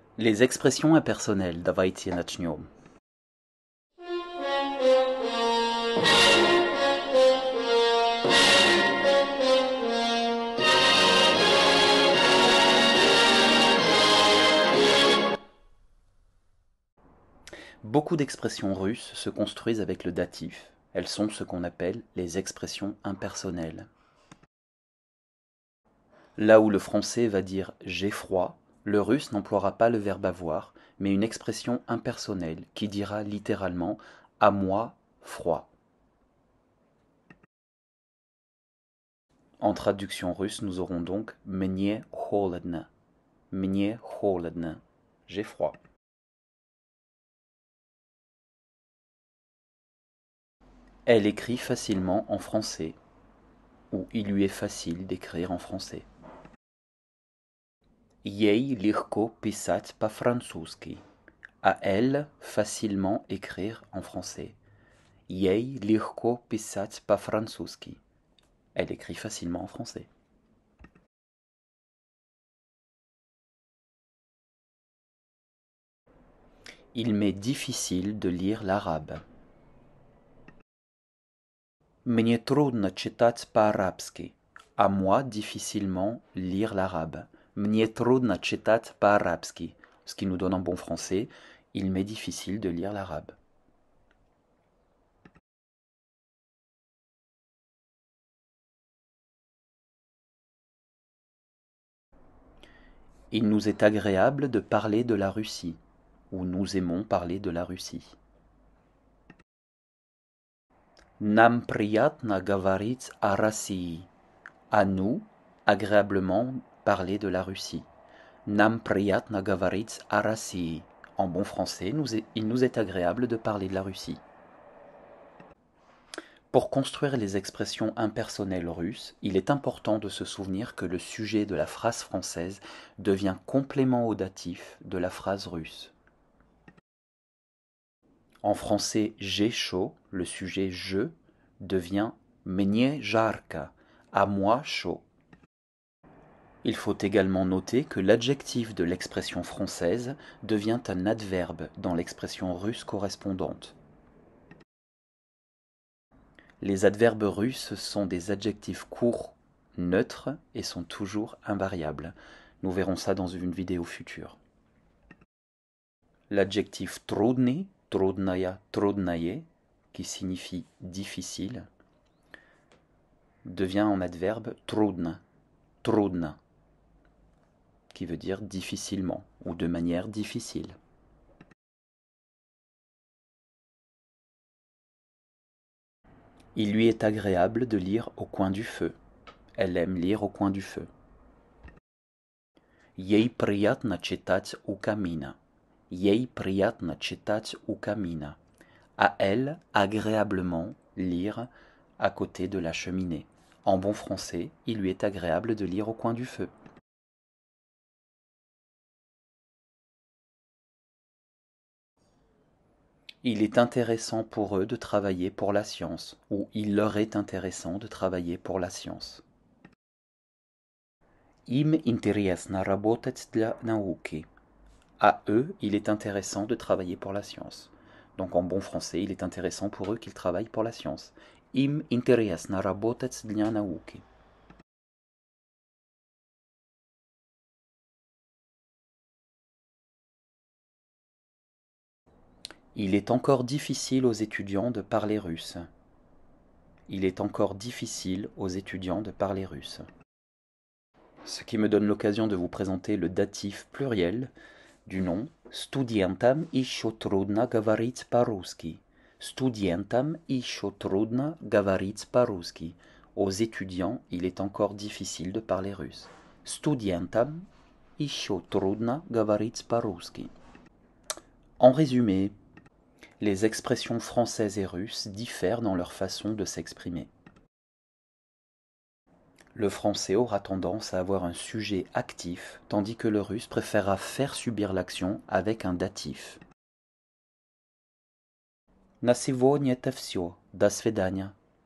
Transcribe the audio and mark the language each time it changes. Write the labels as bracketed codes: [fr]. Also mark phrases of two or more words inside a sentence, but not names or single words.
[fr] Les expressions impersonnelles, [ru] давайте начнем. [fr] Beaucoup d'expressions russes se construisent avec le datif. Elles sont ce qu'on appelle les expressions impersonnelles. Là où le français va dire « j'ai froid », le russe n'emploiera pas le verbe avoir, mais une expression impersonnelle qui dira littéralement « à moi, froid ». En traduction russe, nous aurons donc « [ru] мне холодно »,« мне холодно », [fr] j'ai froid. Elle écrit facilement en français, ou il lui est facile d'écrire en français. [ru] Ей легко писать по-французски. [fr] À elle facilement écrire en français. [ru] Ей легко писать по-французски. [fr] Elle écrit facilement en français. Il m'est difficile de lire l'arabe. [ru] Мне трудно читать по-арабски. [fr] À moi difficilement lire l'arabe. [ru] Мне трудно читать по-арабски. [fr] Ce qui nous donne en bon français, il m'est difficile de lire l'arabe. Il nous est agréable de parler de la Russie, ou nous aimons parler de la Russie. [ru] Нам приятно говорить о России. [fr] À nous, agréablement parler de la Russie. [ru] Нам приятно говорить о России. [fr] En bon français, il nous est agréable de parler de la Russie. Pour construire les expressions impersonnelles russes, il est important de se souvenir que le sujet de la phrase française devient complément au datif de la phrase russe. En français, j'ai chaud, le sujet je devient [ru] мне жарко, [fr] à moi chaud. Il faut également noter que l'adjectif de l'expression française devient un adverbe dans l'expression russe correspondante. Les adverbes russes sont des adjectifs courts, neutres et sont toujours invariables. Nous verrons ça dans une vidéo future. L'adjectif [ru] трудный, трудная, трудное, [fr] qui signifie difficile, devient en adverbe [ru] трудно, трудно, [fr] qui veut dire difficilement ou de manière difficile. Il lui est agréable de lire au coin du feu. Elle aime lire au coin du feu. [ru] Ей приятно читать у камина. Ей приятно читать у камина. [fr] À elle, agréablement, lire à côté de la cheminée. En bon français, il lui est agréable de lire au coin du feu. Il est intéressant pour eux de travailler pour la science, ou il leur est intéressant de travailler pour la science. [ru] Им интересно работать для науки. [fr] À eux, il est intéressant de travailler pour la science. Donc en bon français, il est intéressant pour eux qu'ils travaillent pour la science. [ru] Им интересно работать для науки. [fr] Il est encore difficile aux étudiants de parler russe. Il est encore difficile aux étudiants de parler russe. Ce qui me donne l'occasion de vous présenter le datif pluriel du nom [ru] Студентам еще трудно говорить по-русски. Студентам еще трудно говорить по-русски. [fr] Aux étudiants, il est encore difficile de parler russe. [ru] Студентам еще трудно говорить по-русски. [fr] En résumé, les expressions françaises et russes diffèrent dans leur façon de s'exprimer. Le français aura tendance à avoir un sujet actif, tandis que le russe préférera faire subir l'action avec un datif. [ru] На сегодня это всё. До свидания.